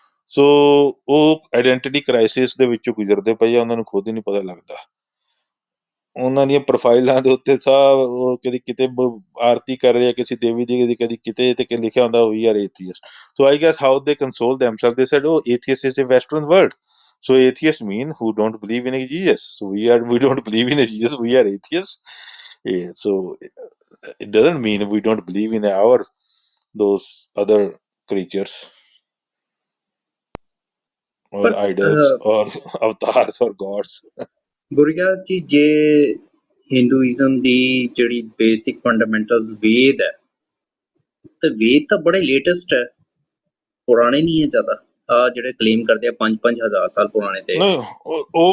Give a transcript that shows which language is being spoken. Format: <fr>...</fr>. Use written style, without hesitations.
<pa>ਸੋ ਉਹ identity crisis ਦੇ ਵਿੱਚੋਂ ਗੁਜ਼ਰਦੇ ਪਏ ਆ, ਉਹਨਾਂ ਨੂੰ ਖੁਦ ਹੀ ਨਹੀਂ ਪਤਾ ਲੱਗਦਾ। ਉਹਨਾਂ ਦੀਆਂ ਪ੍ਰੋਫਾਈਲਾਂ ਦੇ ਉੱਤੇ ਸਭ ਉਹ ਕਦੀ ਕਿਤੇ ਆਰਤੀ ਕਰ ਰਹੇ ਆ ਕਿਸੇ ਦੇਵੀ ਦੀ, ਕਦੀ ਕਿਤੇ, ਤੇ ਲਿਖਿਆ ਹੁੰਦਾ</pa> <en>We are atheist. So I guess how they console themselves, they said ਉਹ atheist is a western word, so atheists mean who don't believe in a Jesus. So we don't believe in a Jesus, we are atheists. Yeah, so it doesn't mean we don't believe in those other creatures or</en> <pa>ਪਰ</pa> <en>idols or avatars or gods.</en> <pa>ਗੁਰਯਾਜ ਜੀ, ਜੇ Hinduism ਦੀ ਜਿਹੜੀ basic fundamentals ਵੇਦ ਹੈ, ਤੇ ਵੇਦ ਤਾਂ ਬੜੇ latest ਹੈ, ਪੁਰਾਣੇ ਨਹੀਂ ਹੈ ਜ਼ਿਆਦਾ। ਆ ਜਿਹੜੇ ਕਲੇਮ ਕਰਦੇ ਆ 5,000 ਸਾਲ ਪੁਰਾਣੇ ਨਹੀਂ, ਉਹ</pa>